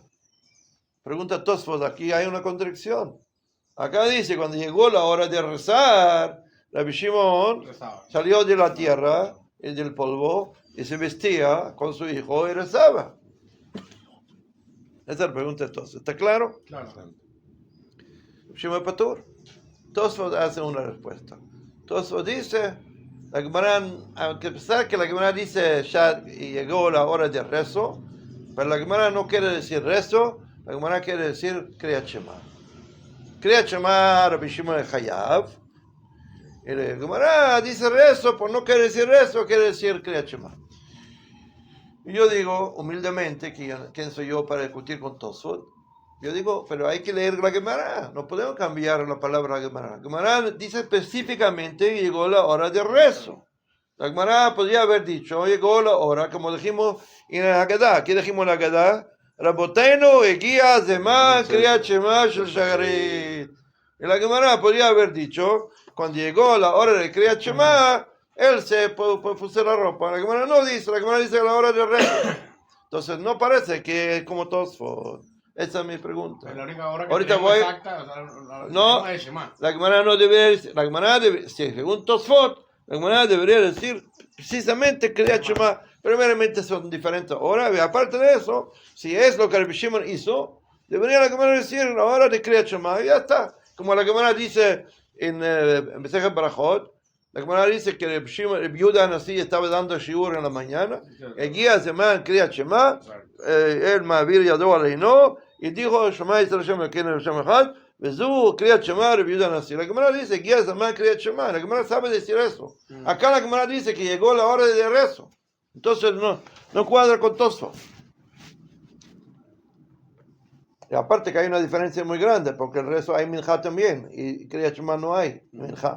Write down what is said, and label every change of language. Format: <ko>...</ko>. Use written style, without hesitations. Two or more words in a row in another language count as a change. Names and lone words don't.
<es>Pregunta Tosfot, aquí hay una contradicción. Acá dice, cuando llegó la hora de rezar, Rabbi Shimon salió de la tierra y del polvo y se vestía con su hijo y rezaba. Esa es la pregunta de Tosfot. ¿Está claro? Claro. Rabbi Shimon patur. Tosfot hace una respuesta. Tosfot dice, la Gemara, aunque pesar que la Gemara dice ya y llegó la hora de rezo, pero la Gemara no quiere decir rezo, la Gemara quiere decir</es> <he>קריאת שמע. קריאת שמע,</he> <es>Rabbi Shimon es Hayav. Y la Gemara dice rezo, pues no quiere decir rezo, quiere decir</es> <he>קריאת שמע.</he> <es>Y yo digo, humildemente, ¿quién soy yo para discutir con Tosfot? Yo digo, pero hay que leer la Gemara, no podemos cambiar la palabra Gemara. La Gemara dice específicamente que llegó la hora de rezo. La Gemara podría haber dicho, llegó la hora, como dijimos en la Haggadah. Aquí dijimos en la Haggadah,</es> <he>רבותינו הגיע זמן קריאת שמע של שחרית.</he> <es>Y la Gemara podría haber dicho, cuando llegó la hora de</es> <he>קריאת שמע,</he> <es>él se puso la ropa. La Gemara no dice, la Gemara dice la hora de rezo. Entonces no parece que es como Tosfot. Esa es mi pregunta. Pero la única hora que Ahorita tenemos voy. exacta, o sea, No, es Shema. la Gemara no debe decir, la Gemara debe, según Tosfot, la Gemara debería decir precisamente</es> <he>קריאת שמע.</he> <es>Primeramente son diferentes horas, y aparte de eso, si es lo que Rabbi Shimon hizo, debería la Gemara decir la hora de</es> <he>קריאת שמע,</he> <es>y ya está. Como la Gemara dice en Mesechet Barajot, la Gemara dice que Rabbi Yehuda Hanassi estaba dando shiur en la mañana, el guía se llama</es> <he>קריאת שמע,</he> <es>el</es> <he>מעביר ידו עליו,</he> <es>y dijo,</es> <he>שמע ישראל השם אלוקינו השם אחד וזו קריאת שמע רבי יהודה הנשיא.</he> <es>La Gemara dice, guía se llama</es> <he>קריאת שמע,</he> <es>la Gemara sabe decir eso. Acá la Gemara dice que llegó la hora de rezo. Entonces no cuadra con Tosfot. Y aparte que hay una diferencia muy grande, porque el rezo hay minjá también, y</es> <he>קריאת שמע</he> <es>no hay minjá.</es>